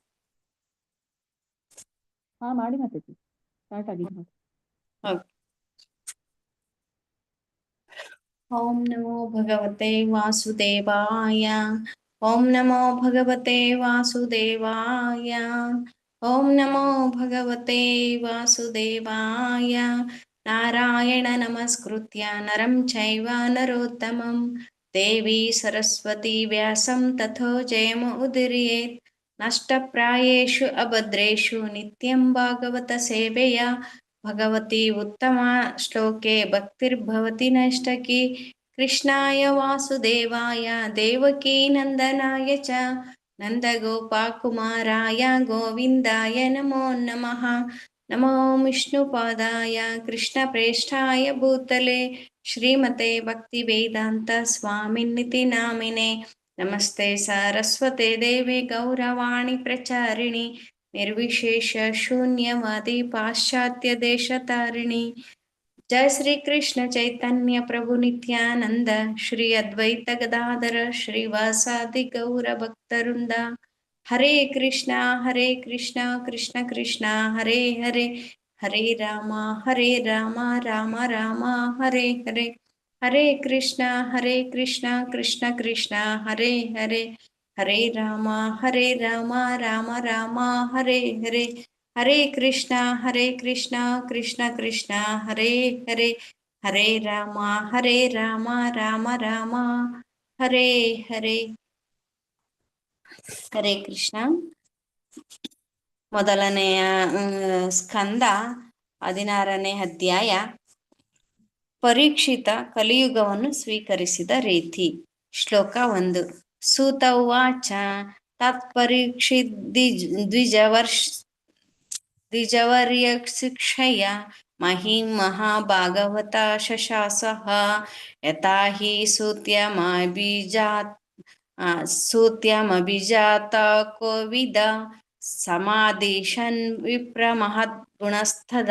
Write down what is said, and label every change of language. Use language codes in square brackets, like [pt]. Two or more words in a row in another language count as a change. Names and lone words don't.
[kn] ಹಾ, ಮಾಡಿ ಮಾತಾಡಿ. ಸ್ಟಾರ್ಟ್ ಆಗಿದೆ ನೋಡಿ. ಓಕೆ. [sa] ओं नमो भगवते वासुदेवाय. ओं नमो भगवते वासुदेवाय. ओं नमो भगवते वासुदेवाय. नारायण नमस्कृत्य नरं चैव नरोत्तमं देवि सरस्वति व्यासं तथो जयमुदीरयेत्. नष्टप्रायेषु अभद्रेषु नित्यं भागवत सेवेय भगवति उत्तम श्लोके भक्तिर्भवति नैष्टकि. कृष्णाय वासुदेवाय देवकी नन्दनाय च नन्दगोपकुमाराय गोविन्दाय नमो नमः. नमो विष्णुपादाय कृष्णप्रेष्ठाय भूतले श्रीमते भक्तिवेदान्त स्वामिन्निति नामिने. नमस्ते सरस्वते देवे गौरवाणि प्रचारिणि निर्विशेष शून्यवादि पाश्चात्य देश तारिणि. जय श्री कृष्ण चैतन्य प्रभु नित्यानन्द श्री अद्वैत गदाधर श्रीवासादि गौर भक्तवृन्द. हरे कृष्ण कृष्ण कृष्ण हरे हरे, हरे राम राम राम हरे हरे. हरे कृष्ण कृष्ण कृष्ण हरे हरे, हरे राम राम राम हरे हरे. हरे कृष्ण कृष्ण कृष्ण हरे हरे, हरे राम राम राम हरे हरे. हरे कृष्ण. [kn] ಮೊದಲನೆಯ ಸ್ಕಂದ 16ನೇ ಅಧ್ಯಾಯ, ಪರೀಕ್ಷಿತ ಕಲಿಯುಗವನ್ನು ಸ್ವೀಕರಿಸಿದ ರೀತಿ. ಶ್ಲೋಕ 1. [sa] सूत उवाच तत्परीक्षित् द्विजवर्य शिक्षय महिं महाभागवत शशासः यथा हि सूत्यमभिजात कोविद समादिशन् विप्र महद्गुणस्थद.